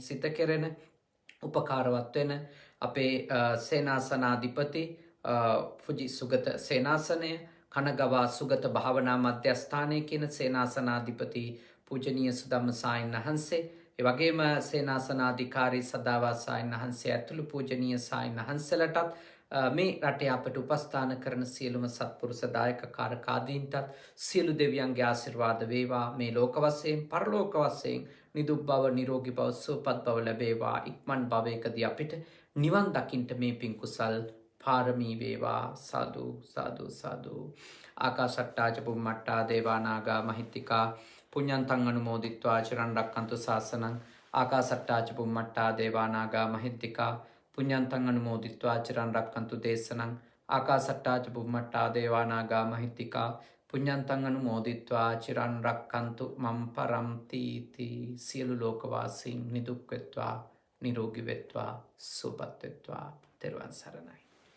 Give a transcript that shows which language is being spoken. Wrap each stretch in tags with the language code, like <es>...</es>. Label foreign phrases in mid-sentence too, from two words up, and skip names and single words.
<si>සිත කෙරෙන උපකාරවත් වෙන අපේ සේනාසනාධිපති ෆුජි සුගත සේනාසනය, කනගවා සුගත භාවනා මධ්‍යස්ථානය කියන සේනාසනාධිපති පූජනීය සුදම්ම සායන් වහන්සේ, ඒ වගේම සේනාසනාධිකාරී සදාවා සායන් වහන්සේ ඇතුළු පූජනීය සායන් වහන්සේලටත් මේ රටේ අපට උපස්ථාන කරන සියලුම සත්පුරුෂ දායක කාරකාදීන්ටත් සියලු දෙවියන්ගේ ආශිර්වාද වේවා. මේ ලෝක වශයෙන් පරලෝක වශයෙන් නිදුක් බව නිරෝගී බව සුවපත් බව ලැබේවා. ඉක්මන් භවයකදී අපිට නිවන් දකින්ට මේ පින් කුසල් පාරමී වේවා. සාදු සාදු සාදු.</si> <pi>ආකාශට්ටා ච බුම්මට්ටා දේවා නාග මහිත්‍තිකා පුඤ්ඤන්තං අනුමෝදිත්වා චිරන් රක්ඛන්තු ශාසනං. ආකාශට්ටා ච බුම්මට්ටා දේවා නාග මහිත්‍තිකා පුඤ්ඤන්තං අනුමෝදිත්වා චිරන් රක්ඛන්තු දේශනං. ආකාශට්ටා ච බුම්මට්ටා දේවා නාග මහිත්‍තිකා පුඤ්ඤන්තං අනුමෝදිත්වා චිරන් රක්ඛන්තු මම් පරම්ති තී.</pi> <si>සියලු ලෝකවාසීන් නිදුක් වෙත්වා නිරෝගී වෙත්වා සුවපත් වෙත්වා. තෙරුවන් සරණයි.</si>